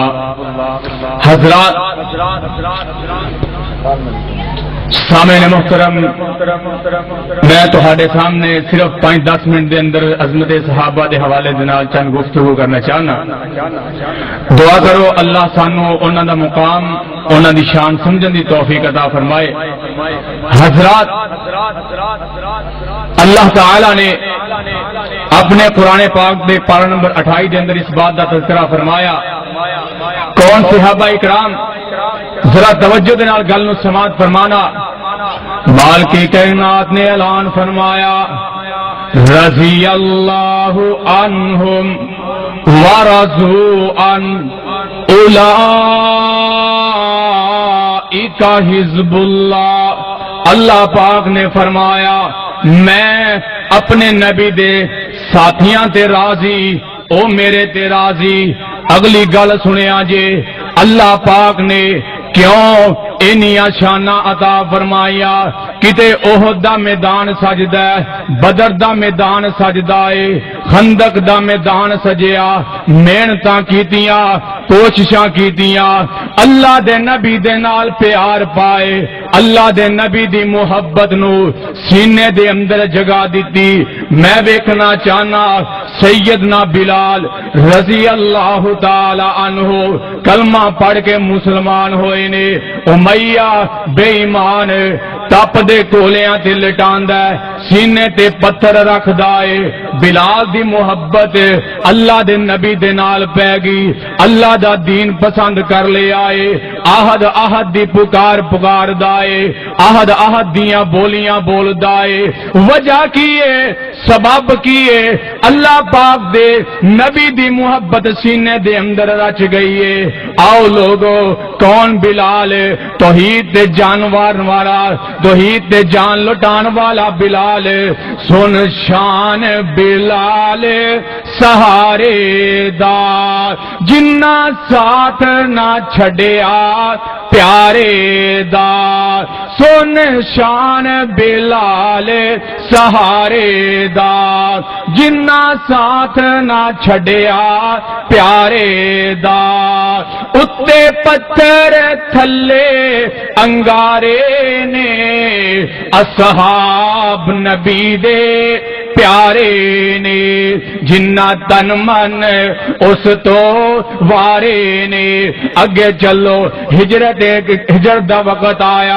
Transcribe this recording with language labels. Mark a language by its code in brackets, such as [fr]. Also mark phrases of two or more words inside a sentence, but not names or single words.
[pa] حضرات سامعین محترم، میں تہاڈے سامنے صرف 5-10 منٹ دے اندر عظمت صحابہ دے حوالے دے نال چند گفتگو کرنا چاہنا۔ دعا کرو اللہ سانو انہاں دا مقام، انہاں دی شان سمجھن دی توفیق عطا فرمائے۔ حضرات، اللہ تعالی نے اپنے قرآن پاک دے پارہ نمبر 28 دے اندر اس بات دا تذکرہ فرمایا۔ کون صحابہ اکرام؟ ذرا توجہ دے نال گل نو سماعت فرمانا۔ مالک کائنات نے اعلان فرمایا، [ar] رضی اللہ عنہم ورضوا عنہ اولئک حزب اللہ۔ [pa] اللہ پاک نے فرمایا، میں اپنے نبی دے ساتھیاں تے راضی، او میرے تے راضی۔ اگلی گل سنیا جے، اللہ پاک نے کیوں انیاں شاناں عطا فرمایا؟ کتے احد دا میدان سجدا ہے، بدر دا میدان سجدا ہے، خندق دا میدان سجیا، محنتاں کیتیاں، کوششاں کیتیاں، اللہ دے نبی دے نال پیار پائے، اللہ دے نبی دی محبت نو سینے دے اندر جگہ دیتی۔ میں ویکھنا چاہنا سیدنا بلال [ar] رضی اللہ تعالی عنہ [pa] کلمہ پڑھ کے مسلمان ہوئے نے۔ امیہ بے ایمان تپ دے کولیاں تے لٹاندا ہے، سینے تے پتھر رکھدا ہے۔ بلال دی محبت اللہ دے نبی دے نال پہ گئی، اللہ دا دین پسند کر لے آئے۔ آہد آہد دی پکار دائے، آہد آہد دیاں بولیاں بول دائے۔ وجہ کیے، سبب کیے؟ اللہ پاک دے نبی دی محبت سینے دے اندر رچ گئی ہے۔ آؤ لوگو، کون بلال؟ توحید تے جانوار والا، توحید تے جان لٹان والا بلال۔ سن شان بلال سہارے دا، جنہ ساتھ نہ چھڑیا پیارے دا۔ سن شان بلال سہارے دا، جنہ ساتھ نہ چھڑیا پیارے دا۔ اتے پتھر تھلے انگارے نے، اصحاب نبی دے پیارے نے۔ جنہ تن من اس تو وارے نے۔ اگے چلو، ہجرت دا وقت آیا۔